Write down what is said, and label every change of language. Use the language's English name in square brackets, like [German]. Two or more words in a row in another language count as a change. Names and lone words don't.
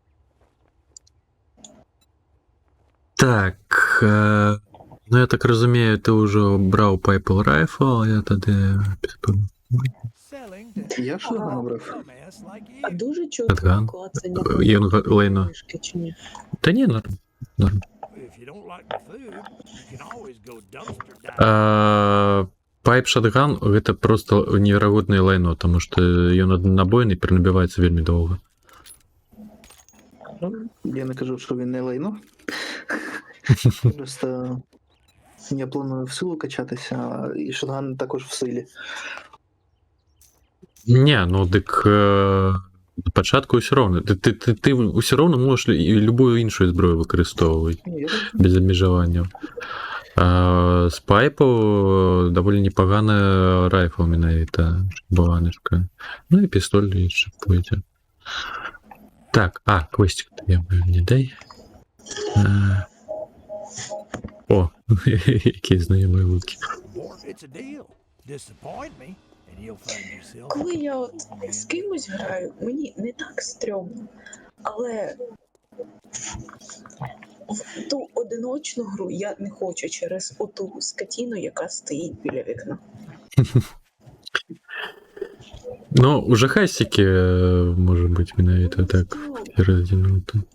[Ukrainian] Так. Ну, я так розумію, ти вже брав Pipe Rifle, а я тоді... Я що його набрав? А дуже чутно Шотган. клацання Лейно. книжки чи ні? Та ні, норм. [English] If you don't like the food, you can always go dumpster diving. [Belarusian] Пайп Shotgun — гэта просто неверагоднае лайно, таму што ён аднабойны і перанабіваецца вельмі доўга. [Ukrainian] Ну, я не кажу, що він не лайно. Просто я планую в силу качатися, і шотган також в силі. [Belarusian] Не, ну дык пачатку ўсё роўна. Ты ўсё роўна можаш і любую іншую зброю выкарыстоўваць [Ukrainian] Ні, я так [Belarusian] без абмежаванняў. З пайпу даволі непагана райфл менавіта, баланышка. Ну і пістоль яшчэ пойдзе. [Ukrainian] Так, квестик я не дай. О, які знайомі гуки. [English] More, it's a deal. Disappoint me, and you'll find yourself. [Ukrainian] Коли я от з кимось граю, мені не так стрьомно, але в ту одиночну гру я не хочу через оту скотіну, яка стоїть біля вікна. Ну, у жахастіки, може бути, менавіта так розділити.